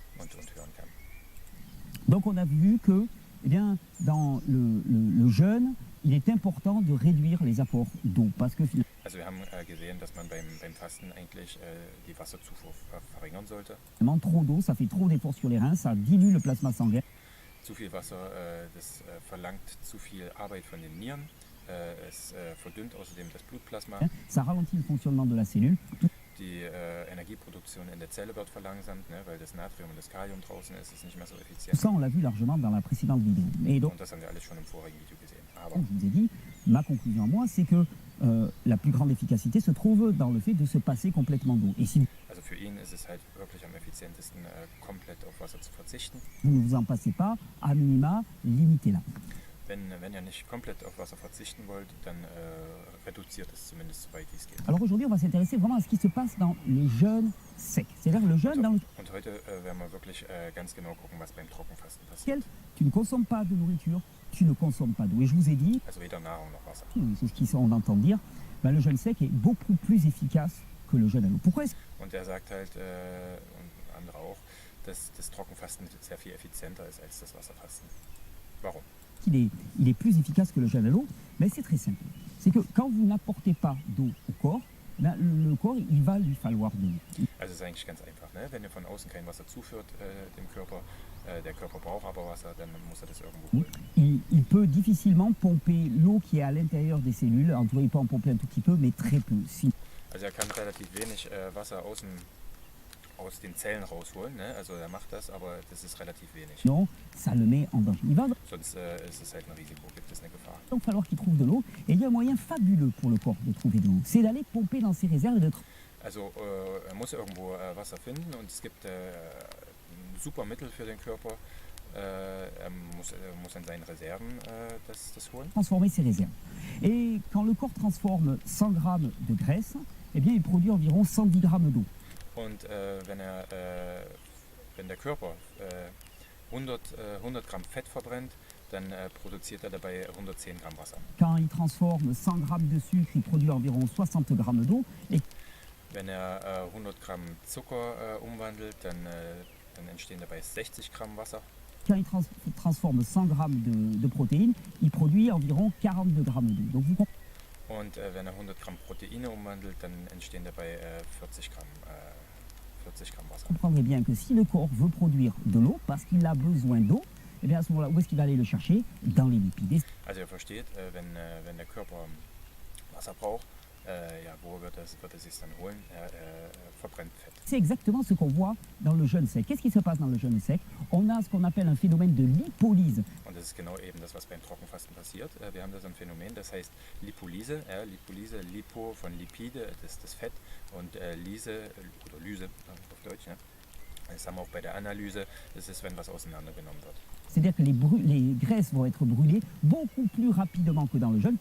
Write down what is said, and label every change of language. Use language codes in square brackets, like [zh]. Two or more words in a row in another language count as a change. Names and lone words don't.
[de] und hören kann. [fr] Donc on a vu que eh bien, dans le jeûne, il est important de réduire les apports d'eau. Parce que [de] Also wir haben gesehen, dass man beim Fasten eigentlich die Wasserzufuhr verringern sollte. [fr] finalement, trop d'eau, ça fait trop d'efforts sur les reins, ça dilue le plasma sanguin. [de] Zu viel Wasser, das verlangt zu viel Arbeit von den Nieren. Es verdünnt außerdem das Blutplasma. [fr] Ça ralentit le fonctionnement de la cellule. [de] Die Energieproduktion in der Zelle wird verlangsamt, ne, weil das Natrium und das Kalium draußen ist nicht mehr so [fr] Tout [de] effizient. [fr] ça, on l'a vu largement dans la précédente vidéo. Et donc, [de] Und das haben wir alles schon im vorigen Video gesehen. Aber [fr] je vous ai dit, ma conclusion à moi, c'est que la plus grande efficacité se trouve dans le fait de se passer complètement d'eau. Et si [de] also für ihn ist es halt wirklich am effizientesten, komplett auf Wasser zu verzichten. [fr] vous ne vous en passez pas, à minima, limitez-la. [de] Wenn ihr nicht komplett auf Wasser verzichten wollt, dann reduziert es zumindest so weit wie es geht. [fr] Alors aujourd'hui, on va s'intéresser vraiment à ce qui se passe dans les jeûnes secs. C'est-à-dire le jeûne dans [de] Und heute werden wir wirklich ganz genau gucken, was beim Trockenfasten passiert. [fr] lequel tu ne consommes pas de nourriture, tu ne consommes pas d'eau. Et je vous ai dit, [de] Also weder Nahrung noch Wasser. [fr] c'est ce qu'on entend dire, ben, le jeûne sec est beaucoup plus efficace que le jeûne à l'eau. Pourquoi est-ce [de] Und er sagt halt, und andere auch, dass das Trockenfasten sehr viel effizienter ist als das Wasserfasten. Warum? [fr] qu'il est plus efficace que le jeûne à l'eau? Ben, c'est très simple. C'est que quand vous n'apportez pas d'eau au corps, ben, le corps, il va lui falloir de l'eau. [de] Also es ist eigentlich ganz einfach, ne? Wenn ihr von außen kein Wasser zuführt dem Körper, der Körper braucht aber Wasser, dann muss er das irgendwo holen. [fr] Il peut difficilement pomper l'eau qui est à l'intérieur des cellules. En tout cas, il peut en pomper un tout petit peu, mais très peu. [de] Also er kann relativ wenig Wasser aus den Zellen rausholen, ne? Also er macht das, aber das ist relativ wenig. [fr] Sinon, ça le met en danger. Il va [de] Sonst ist es halt ein Risiko, gibt es eine Gefahr. [fr] donc falloir qu'il trouve de l'eau. Et il y a un moyen fabuleux pour le corps de trouver de l'eau. C'est d'aller pomper dans ses réserves et de [de] Also er muss irgendwo Wasser finden und es gibt ein super Mittel für den Körper. Er muss in seinen Reserven das holen. [fr] transformer ses réserves. Et quand le corps transforme 100 grammes de graisse, eh bien, il produit environ 110 grammes d'eau. [de] Und wenn der Körper 100 Gramm Fett verbrennt, dann produziert er dabei 110 Gramm Wasser. [fr] Quand il transforme 100 grammes de sucre, il produit environ 60 grammes d'eau. Et [de] Wenn er 100 Gramm Zucker umwandelt, dann entstehen dabei 60 Gramm Wasser. [fr] quand il transforme 100 grammes de protéines, il produit environ 42 grammes d'eau. Donc vous comprenez. [de] Und wenn er 100 Gramm Proteine umwandelt, dann entstehen dabei 40 Gramm Wasser. [fr] Comprendrez bien que si le corps veut produire de l'eau, parce qu'il a besoin d'eau, eh bien à ce moment-là, où est-ce qu'il va aller le chercher? Dans les lipides. [de] Also ihr versteht, wenn der Körper Wasser braucht, ja, wo wird er sich dann holen? Er verbrennt Fett. [fr] C'est exactement ce qu'on voit dans le jeûne sec. Qu'est-ce qui se passe dans le jeûne sec? On a ce qu'on appelle un phénomène de lipolyse. [de] Und das ist genau eben das, was beim Trockenfasten passiert. Wir haben da so ein Phänomen, das heißt Lipolyse. Lipolyse, Lipo von Lipide, das ist das Fett, und Lyse, oder Lyse auf Deutsch. Ne? Das haben wir auch bei der Analyse. Das ist, wenn was auseinandergenommen wird. [fr] C'est-à-dire que les graisses vont être brûlées beaucoup plus rapidement que dans le jeûne.